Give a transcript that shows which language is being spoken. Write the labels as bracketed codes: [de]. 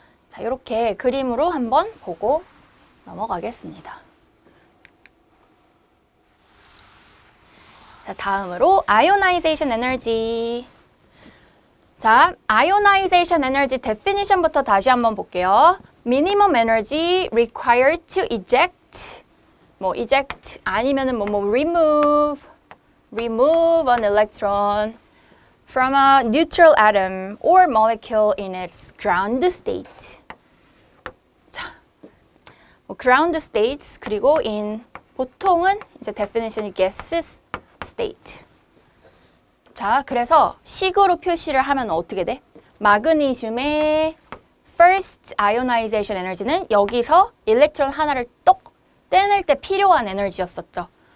[ko] 자, 이렇게 그림으로 한번 보고 넘어가겠습니다. 자, 다음으로 ionization energy. 자, ionization energy definition부터 다시 한번 볼게요. [en] minimum energy required to eject, 뭐 eject [ko] 아니면은 [en] 뭐 remove an electron from a neutral atom or molecule in its ground state. [ko] 자, 뭐 ground states 그리고 in 보통은 이제 definition이 gaseous state. 자, 그래서 식으로 표시를 하면 어떻게 돼? 마그네슘의 first ionization energy는 여기서 일렉트론 하나를 똑 떼낼 때 필요한 에너지였었죠.